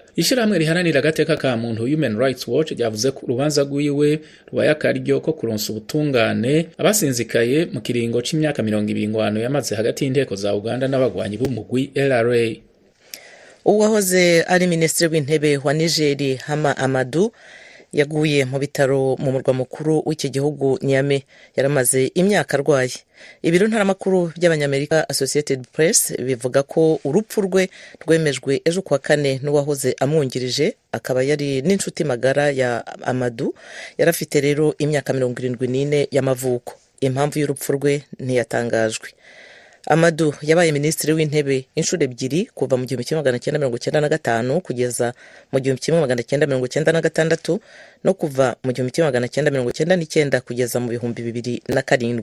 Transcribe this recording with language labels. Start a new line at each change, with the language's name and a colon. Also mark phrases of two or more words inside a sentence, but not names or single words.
Rundi: Ishirahamwe riharanira agateka ka muntu Human Rights Watch ryavuze ko urubanza rwiwe rubaye akaryo ko kuronsa ubutungane abasinzikaye mu kiringo c'imyaka 20 yamaze hagati y'inteko za Uganda n'abagwanyi b'umugwi RRA.
Kinyarwanda: Uwahoze ari minisitiri w'intebe wa Nigeria Hama Amadou yaguye mu bitaro mu murwa mukuru w'iki gihugu Niamey. Yaramaze imyaka arwaye. Ibiro ntaramakuru by'abanyamerika Associated Press bivuga ko urupfu rwe rwemejwe ejo kuwa kane n'uwahoze amwungirije, akaba yari n'inshuti magara ya Amadou. Yarafite rero imyaka 74 y'amavuko. Impamvu y'urupfu rwe ntiyatangajwe. Amadou yabaye minisitiri w'intebe inshuro ebyiri kuva mu 1995 kugeza mu 1996 no kuva mu 1999 kugeza mu 2007.